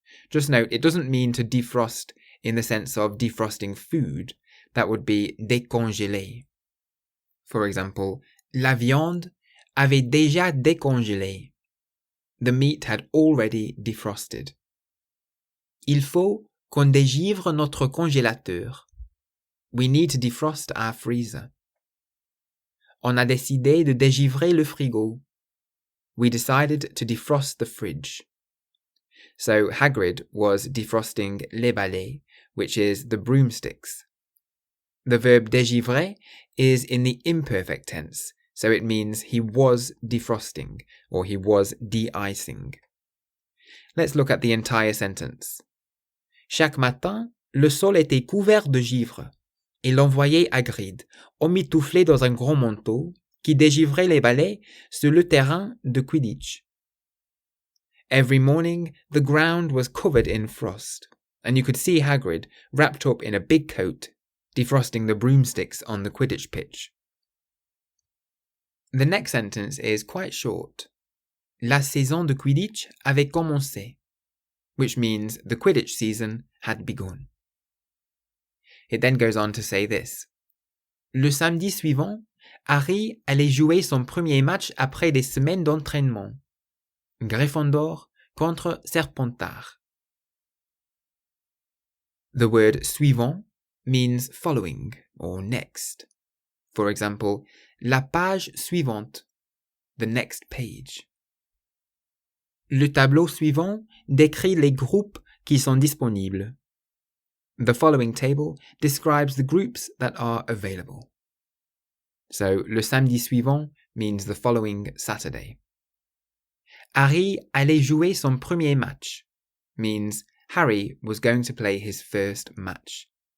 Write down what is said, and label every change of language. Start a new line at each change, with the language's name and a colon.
English: Just note, it doesn't mean to defrost in the sense of defrosting food. That would be décongeler.
French: For example, la viande avait déjà décongelé.
English: The meat had already defrosted.
French: Il faut qu'on dégivre notre congélateur.
English: We need to defrost our freezer.
French: On a décidé de dégivrer le frigo.
English: We decided to defrost the fridge. So Hagrid was defrosting
French: les balais,
English: which is the broomsticks. The verb dégivrer is in the imperfect tense, so it means he was defrosting, or he was de-icing. Let's look at the entire sentence.
French: Chaque matin, le sol était couvert de givre, et l'on voyait Hagrid, emmitouflé dans un grand manteau, qui dégivrait les balais sur le terrain de Quidditch.
English: Every morning, the ground was covered in frost, and you could see Hagrid wrapped up in a big coat, defrosting the broomsticks on the Quidditch pitch. The next sentence is quite short.
French: La saison de Quidditch avait commencé,
English: which means the Quidditch season had begun. It then goes on to say this.
French: Le samedi suivant, Harry allait jouer son premier match après des semaines d'entraînement. Gryffondor contre Serpentard.
English: The word suivant means following or next. For example,
French: la page suivante,
English: the next page.
French: Le tableau suivant décrit les groupes qui sont disponibles.
English: The following table describes the groups that are available. So,
French: le samedi suivant
English: means the following Saturday.
French: Harry allait jouer son premier match
English: means Harry was going to play his first match.